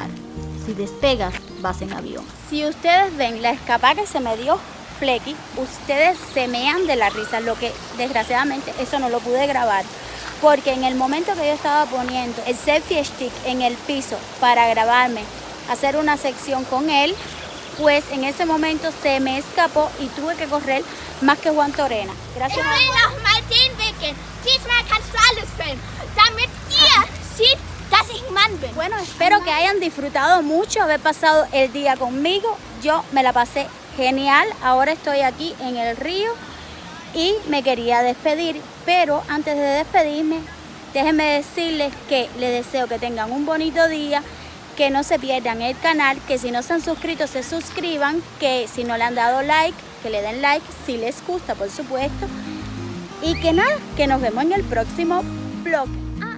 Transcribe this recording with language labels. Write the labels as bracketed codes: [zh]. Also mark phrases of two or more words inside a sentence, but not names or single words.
[es] Si despegas, vas en avión. Si ustedes ven la escapada que se me dio Flecky, ustedes se mean de la risa, lo que desgraciadamente eso no lo pude grabar, porque en el momento que yo estaba poniendo el selfie stick en el piso para grabarme, hacer una sección con él, pues en ese momento se me escapó y tuve que correr más que Juan Torena. Gracias. [de] Ich will noch mal den Weg. Diesmal kannst du alles filmen, damit ihr seht, dass ich ein Mann bin. [es] Bueno, espero que hayan disfrutado mucho haber pasado el día conmigo. Yo me la pasé genial. Ahora estoy aquí en el río y me quería despedir, pero antes de despedirme, déjenme decirles que les deseo que tengan un bonito día, que no se pierdan el canal, que si no se han suscrito se suscriban, que si no le han dado like, que le den like, si les gusta por supuesto, y que nada, que nos vemos en el próximo vlog.